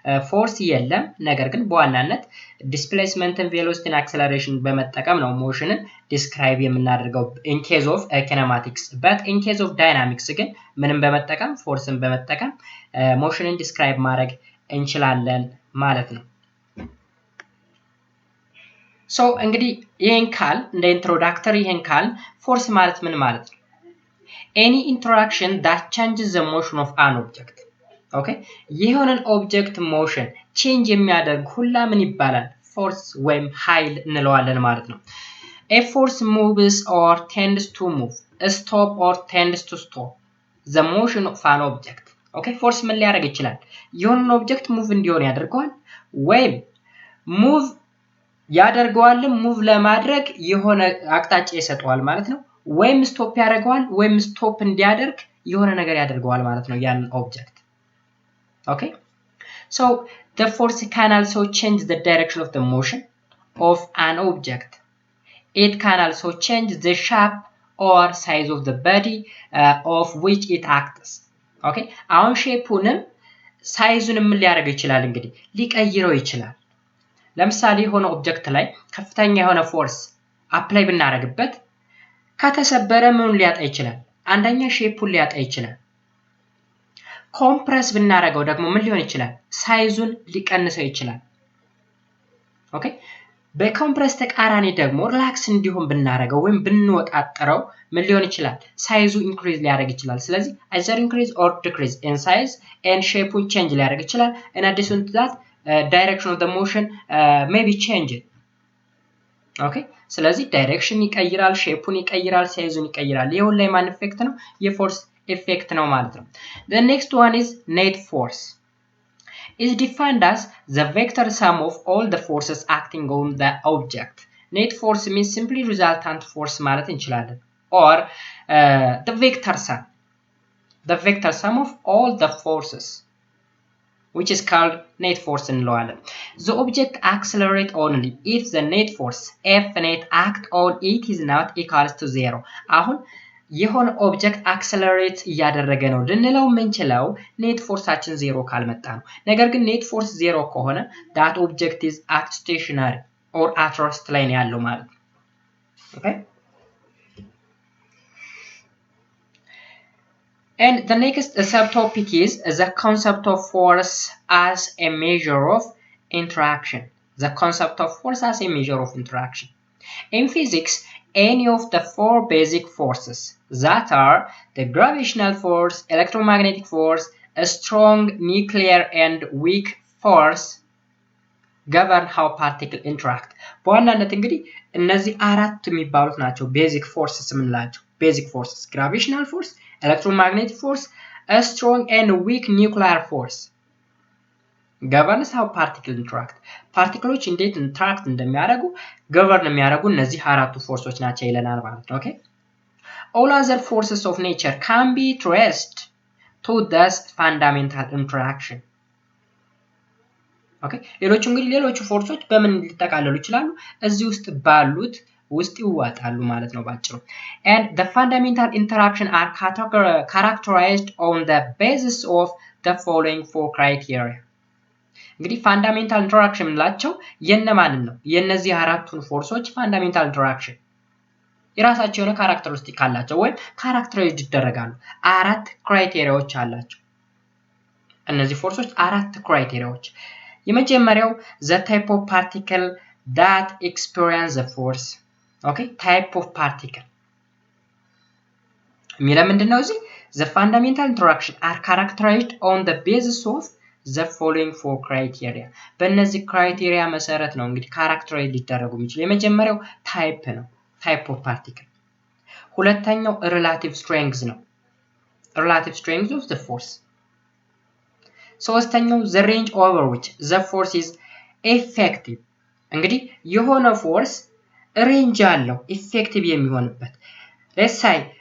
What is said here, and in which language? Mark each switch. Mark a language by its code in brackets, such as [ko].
[am] ፎርስ የለም። ነገር ግን በዋናነት ዲስፕሌስመንትን፣ ቬሎሲቲን፣ አክሰለሬሽን በመጠቀም ነው ሞሽንን ዲስክራይብ የምናደርገው ኢን ኬዝ ኦፍ ኪኔማቲክስ። በት ኢን ኬዝ ኦፍ ዳይናሚክስ ግን ምንም በመጠቀም ፎርስን በመጠቀም ሞሽንን ዲስክራይብ ማድረግ እንችላለን ማለት ነው። ሶ እንግዲህ ይሄን ካል እንደ ኢንትሮዳክተሪ ይሄን ካል ፎርስ ማለት ምን ማለት ነው? [en] Any interaction that changes the motion of an object. Okay? [am] የሆነን ኦብጀክት ሞሽን ቼንጅ የሚያደርግ ሁላ ምን ይባላል? ፎርስ ወይም ኃይል እንለዋለን ማለት ነው። [en] A force moves or tends to move, stop or tends to stop the motion of an object. [am] Okay? ፎርስ ምን ሊያደርግ ይችላል? የሆነን ኦብጀክት ሙቭ እንዲሆን ያደርገዋል ወይም ሙቭ ያደርገዋልም ሙቭ ለማድረግ የሆነ አቅጣጫ ይሰጠዋል ማለት ነው። ወይም ስቶፕ ያደርገዋል ወይም ስቶፕ እንዲያደርግ የሆነ ነገር ያደርገዋል ማለት ነው ያን ኦብጀክት። ኦኬ [en] so the force can also change the direction of the motion of an object. It can also change the shape or size of the body of which it acts. [am] ኦኬ አሁን ሼፑንም ሳይዙንም ምን ሊያደርግ ይችላል? እንግዲህ ሊቀይረው ይችላል። ለምሳሌ የሆነ ኦብጀክት ላይ ከፍተኛ የሆነ ፎርስ አፕላይ ብናደርግበት ከተሰበረ ምን ሊያጣ ይችላል? አንደኛ ሼፑን ሊያጣ ይችላል። ኮምፕረስ ብናደርገው ደግሞ ምን ሊሆን ይችላል? ሳይዙን ሊቀንሰው ይችላል። ኦኬ በኮምፕረስ ተቃራኒ ደግሞ ሪላክስ እንዲሆን ብናደርገው ወይም ብንወጣጠረው ምን ሊሆን ይችላል? ሳይዙ ኢንክሪዝ ሊያደርግ ይችላል። ስለዚህ [en] either increase or decrease in size and shape change [am] ሊያደርግ ይችላል። [en] in addition to that direction of the motion may be changed. [am] ኦኬ ስለዚህ ዳይሬክሽን ይቀይራል፣ ሼፑን ይቀይራል፣ ሳይዙን ይቀይራል። ይሄ ሁሉ የማን ኢፌክት ነው? የፎርስ ኢፌክት ነው ማለት ነው። [en] The next one is net force. Is defined as the vector sum of all the forces acting on the object. Net force means simply resultant force [am] ማለት እንችላለን [en] or the vector sum of all the forces which is called net force [am] እንለዋለን. [en] The object accelerates only if the net force F net act on it is not equals to 0. [am] አሁን የሆነ ኦብጀክት አክሰለሬት እያደረገ ነው ልንለው የምንችለው ኔት ፎርሳችን 0 ካልመጣ ነው። ነገር ግን ኔት ፎርስ 0 ከሆነ [en] that object is at stationary or at rest [am] ላይ ነው ያለው ማለት ነው. [en] Okay? And the next subtopic is the concept of force as a measure of interaction. The concept of force as a measure of interaction. In physics, any of the 4 basic forces that are the gravitational force, electromagnetic force, a strong nuclear and weak force govern how particles interact. [am] በዋናነት እንግዲህ እነዚህ አራት የሚባሉት ናቸው [en] basic forces [am] የምንላቸው. [en] Basic forces: gravitational force, electromagnetic force, a strong and weak nuclear force governs how particles interact. [am] ፓርቲክሎች እንዴት ኢንተራክት እንደሚያደርጉ ገቨርን የሚያደርጉ እነዚህ አራቱ ፎርሶች ናቸው ይለናል ማለት ነው. [en] Okay? All other forces of nature can be traced to this fundamental interaction. [am] Okay? ሌሎቹ ፎርሶች በምን ሊጠቃለሉ ይችላሉ? እዚህ ውስጥ ባሉት ውስጥ ይዋጣሉ ማለት ነው ባጭሩ. [en] And the fundamental interaction are characterized on the basis of the following 4 criteria. [am] እንግዲህ ፋንዳሜንታል ኢንተራክሽን እንላቸው የነማንን ነው? የነዚህ አራቱን ፎርሶች ፋንዳሜንታል ኢንተራክሽን የራሳቸው የሆነ ካራክተሪስቲክ አላቸው ወይም ካራክተራይዝድ ይደረጋሉ። አራት ክራይቴሪያዎች አላቸው እነዚህ ፎርሶች አራት ክራይቴሪያዎች። የመጀመሪያው [en] the type of particle that experience the force. Okay? type of particle [am] የሚለው ምንድነው? እዚህ [en] the fundamental interaction are characterized on the basis of the following 4 criteria. [am] በእነዚህ ክራይቴሪያ መሰረት ነው እንግዲህ ካራክተራይዝ ሊደረጉ የሚችሉ። የመጀመሪያው ታይፕ ነው [en] type of particle። [am] ሁለተኛው [en] relative strength [am] ነው [en] relative strength of the force። [am] ሶስተኛው [en] the range over which the force is effective። [am] እንግዲህ የሆነ ፎርስ ሬንጅ አለው ኢፌክቲቭ የሚሆንበት። [en] let's say